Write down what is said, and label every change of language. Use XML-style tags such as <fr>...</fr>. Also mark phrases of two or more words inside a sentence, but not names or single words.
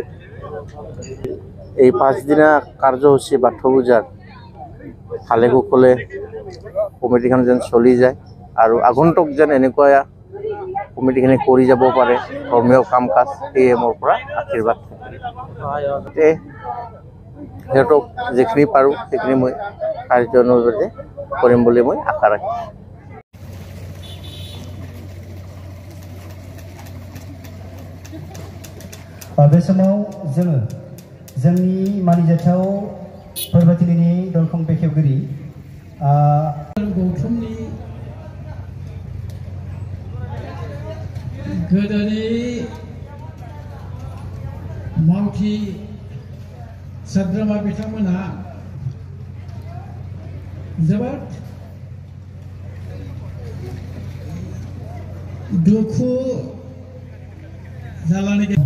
<as>এই 5 দিনা কাৰ্যসূচী বাথৌ পূজাৰ ভালে কুশলে কমিটিখন যেন চলি যায় আৰু আগন্তুক যেন এনেকুৱা কমিটিখিনি কৰি যাব পাৰে ধৰ্মীয় কাম কাজ, সেয়ে মোৰ পৰা আশীৰ্বাদ থাকিল। সিহঁতক যিখিনি পাৰোঁ সেইখিনি মই কাৰ্য অনুযায়ী কৰিম বুলি মই আশা ৰাখিছোঁ।</as> <brx>बे समाव जोङो जोंनि मानिजाथाव फोरबोथिलिनि दरखं बेखेवगिरि गौथुमनि गोदोनि मावथि सोद्रोमा बिथांमोनहा जोबोद दुखु जालानि</brx>